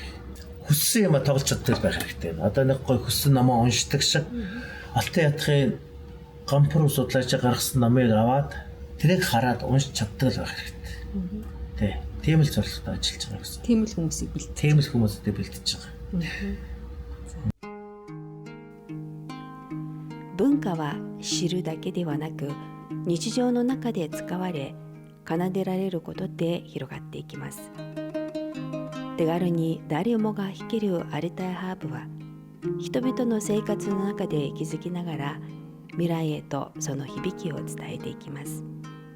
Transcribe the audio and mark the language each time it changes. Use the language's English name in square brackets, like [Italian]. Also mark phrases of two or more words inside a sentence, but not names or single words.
[Mongolian] Хүссэн юм тоглож чаддаг байх хэрэгтэй. Одоо нэг гой хүссэн номоо уншдаг шиг алтай ятхын гампур судлаач гаргасан номыг аваад тэрийг хараад уншиж чаддаг байх хэрэгтэй. Тийм л зорилготой ажиллаж байгаа гэсэн. Тийм л хүмүүсийг бэлдэж. Тийм л хүмүүстэй бэлдэж байгаа. [Japanese] 文化は知るだけではなく、日常の中で使われ、奏でられることで広がっていきます。手軽に誰もが弾けるアルターハープは、人々の生活の中で息づきながら未来へとその響きを伝えていきます。